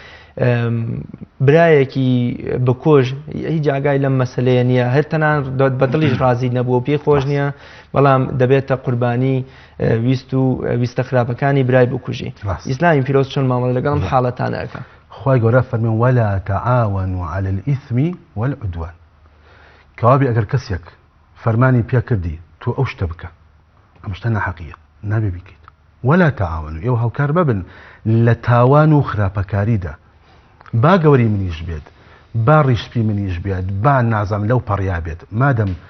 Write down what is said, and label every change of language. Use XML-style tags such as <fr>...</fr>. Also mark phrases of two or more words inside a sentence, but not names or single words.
<ckb>برایەکی بکۆژ هیچ جاگای لەم مەسلەیە نییە هەر تەنان بەدڵیش ڕازی نەبووە پێی خۆش نییە بەڵام دەبێتە قوربانی ویستە خراپەکانی برای بکوژی ئیسلامی پیرۆز چۆن مامەڵە لەگەڵ ئەم حاڵەتانەکە خی گەورە فەرمێن</ckb> <ar>وەلا تەعاونوا على الإثم والعدوان</ar> <ckb>کەوابی ئەگەر کەسێک فەرمانی پێ کردی تۆ ئەو شتە بکە ئەم شتە ناحەقیە نابێ بیکەیت</ckb> <ar>وەلا تەعاون</ar> <ckb>ئێوە هاوکار ببن لە تاوان و خراپەکاریدا با گەوری منیش بێت با ڕیشپی منیش بێت با نازام لەو پەڕیا بێت مادەم</ckb>